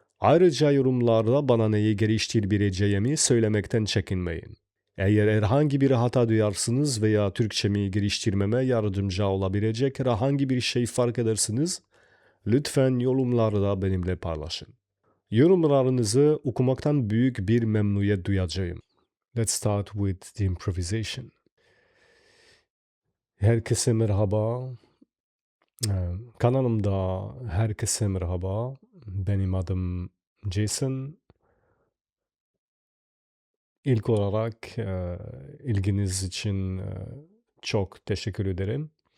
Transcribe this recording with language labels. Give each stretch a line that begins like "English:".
Turkish: Ayrıca yorumlarda bana neyi geliştirebileceğimi söylemekten çekinmeyin. Eğer herhangi bir hata duyarsınız veya Türkçemi geliştirmeme yardımcı olabilecek herhangi bir şey fark edersiniz, lütfen yorumlarda benimle paylaşın. Yorumlarınızı okumaktan büyük bir memnuniyet duyacağım.
English: Let's start with the improvisation.
Turkish: Herkese merhaba. Kanalımda herkese merhaba. Benim adım Jason. İlk olarak ilginiz için çok teşekkür ederim.